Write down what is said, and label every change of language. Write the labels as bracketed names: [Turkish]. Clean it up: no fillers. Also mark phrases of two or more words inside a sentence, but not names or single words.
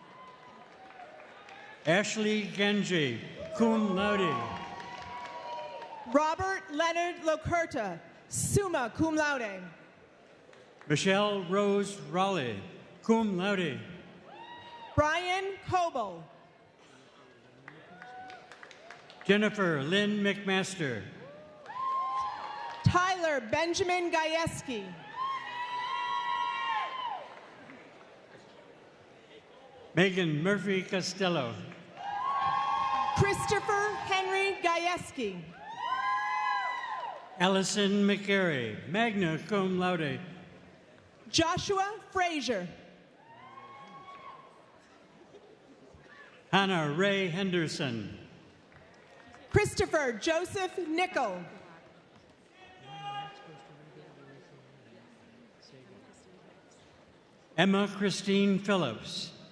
[English] Ashley Genji, [Latin] cum laude. [English] Robert Leonard Locerta, [Latin] summa cum laude. [English] Michelle Rose Raleigh, [Latin] cum laude. [English] Brian Coble. Jennifer Lynn McMaster. Tyler Benjamin Gajewski. Megan Murphy Costello. Christopher Henry Gajewski. Allison McGarry, [Latin] magna cum laude. [English] Joshua Frazier. Hannah Ray Henderson. Christopher Joseph Nickel. Emma Christine Phillips.